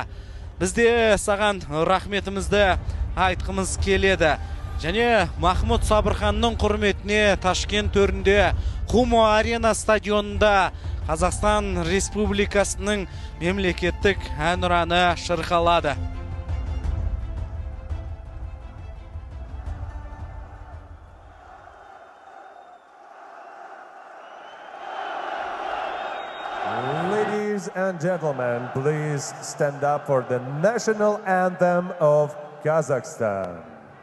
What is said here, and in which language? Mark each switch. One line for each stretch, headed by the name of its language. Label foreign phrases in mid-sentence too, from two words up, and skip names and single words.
Kazakh: Бізде саған рахметімізді айтқымыз келеді. Және Махмуд Сабырханның құрметіне Ташкент төрінде Хумо Арена стадионында Қазақстан Республикасының мемлекеттік әнұраны шырқалады.
English: Ladies and gentlemen, please stand up for the national anthem of Kazakhstan.